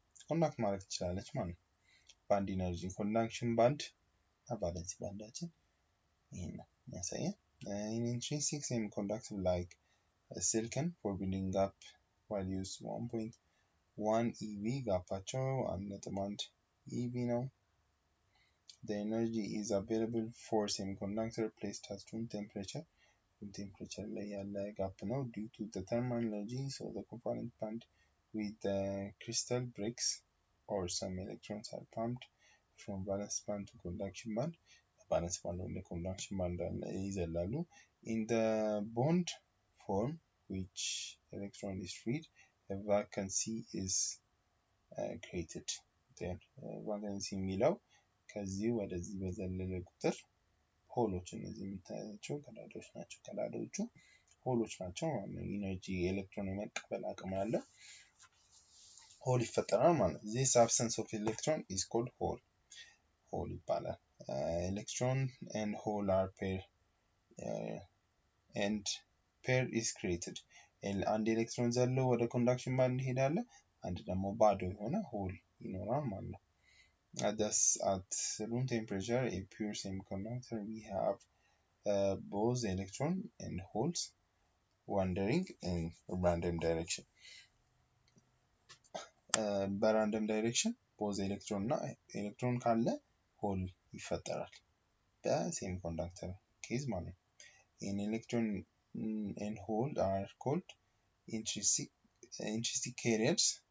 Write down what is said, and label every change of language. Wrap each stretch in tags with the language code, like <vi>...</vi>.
<am>ኮንዳክት ማድረግ ትችላለች ማለት ነው። ባንድ ኢነርጂ ኮንዳክሽን ባንድ ቫለንሲ ባንዳችን ይሄን ነው የሚያሳየው።</am> <en>In intrinsic semiconductor like silicon for building up values 1.1 eV</en> <am>ጋፓቸው 1.1 eV ነው።</am> <en>The energy is available for semiconductor placed at room temperature. room temperature</en> <am>ላይ ያለ ጋፕ ነው</am> <en>due to the thermal energy. So the covalent band with the crystal breaks or some electrons are pumped from valence band to conduction band. valence band</en> <am>ወደ conduction band ይዘላሉ.</am> <en>In the bond form which electron is freed, a vacancy is created.</en> <am>There vacancy የሚለው ከዚህ ወደዚህ በዘለለ ቁጥር ሆሎች እነዚህ የምታያቸው ቀዳዳዎች ናቸው። ቀዳዳዎቹ ሆሎች ናቸው ማለት ነው። ኢነርጂ ኤሌክትሮን የመቀበል አቅም ያለ ሆል ይፈጠራል ማለት ነው።</am> <en>This absence of electron is called hole.</en> <am>ሆል ይባላል።</am> <en>Electron and hole are pair and pair is created.</en> <am>አንድ ኤሌክትሮን ዘሎ ወደ ኮንዳክሽን ባንድ ይሄዳል። አንድ ደግሞ ባዶ የሆነ ሆል ይኖራል ማለት ነው።</am> <en>At room temperature, a pure semiconductor, we have both electron and holes wandering in random direction.</en> <am>በራንደም ዳይሬክሽን both electron እና ኤሌክትሮን ካለ ሆል ይፈጠራል በሴሚኮንዳክተር ኬዝ ማለት ነው።</am> <en>In electron and hole are called intrinsic carriers.</en>